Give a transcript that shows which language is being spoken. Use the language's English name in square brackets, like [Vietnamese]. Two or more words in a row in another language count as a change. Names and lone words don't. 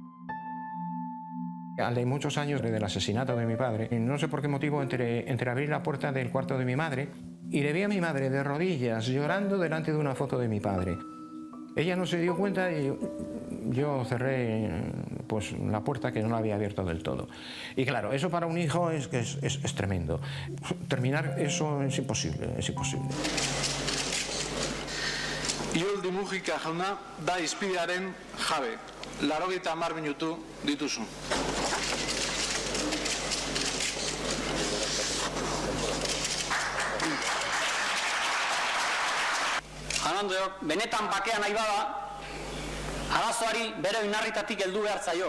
[Spanish] De muchos años del asesinato de mi padre, no sé por qué motivo, entre abrir la puerta del cuarto de mi madre y le vi a mi madre de rodillas llorando delante de una foto de mi padre. Ella no se dio cuenta y yo cerré pues, la puerta que no la había abierto del todo. Y claro, eso para un hijo es tremendo. Terminar eso es imposible, es imposible. [Basque] Ioldi Mujika jauna da izpidearen jabe. 80 minutu dituzu. Jaun-andreok, benetan bakea nahi bada, arazoari bere oinarritatik heldu behar zaio.